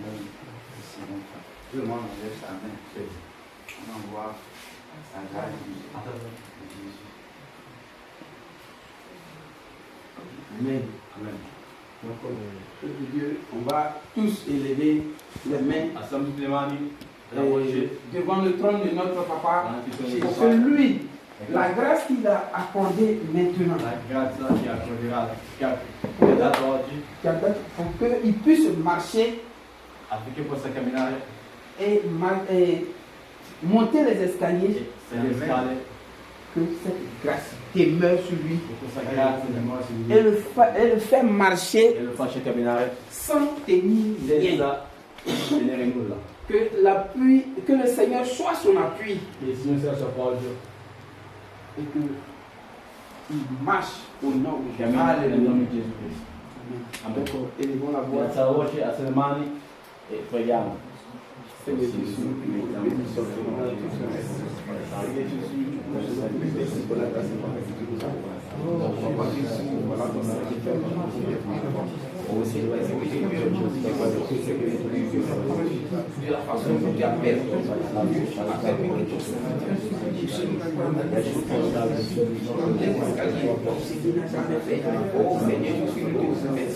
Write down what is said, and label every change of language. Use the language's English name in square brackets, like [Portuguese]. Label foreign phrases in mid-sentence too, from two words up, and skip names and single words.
[French] Ici, donc, tout le monde lève sa main. On envoie sa grâce de Jésus. Amen. Amen. Donc, peuple de Dieu, on va tous élever les mains [Italian] Alziamo tutte le mani, la voce, [French] devant le trône de notre papa [Italian] davanti al trono di [French] pour que [Italian] Padre. [French] lui, la grâce qu'il a accordée maintenant, [Italian] La grazia che accorderà, che ha dato oggi, [French] pour qu'il puisse marcher [Italian] affinché possa camminare [French] et monter les escaliers, [Italian] e salire le scale, [French] que cette grâce demeure sur lui [Italian] che questa grazia dimora su di [French] et [Italian] lui [French] le fait marcher [Italian] e lo faccia camminare [French] sans tenir rien. [Italian] senza tenere nulla. [French] Que l'appui, que le Seigneur soit son appui [Italian] Che il Signore sia il suo appoggio, [French] et que il marche au nom de Jésus. [Italian] cammina nel nome di Gesù Cristo. [French] Donc, élevons la voix. [Italian] Alza la voce, alza le mani e preghiamo. [French] Seigneur Jésus, béni soit ton nom. Seigneur Jésus, merci pour la grâce et pour la vie que nous avons. Papa Jésus, voilà ton serviteur. Oh Seigneur, de la façon dont tu as permis que tu oh Seigneur Jésus, nous te remercions.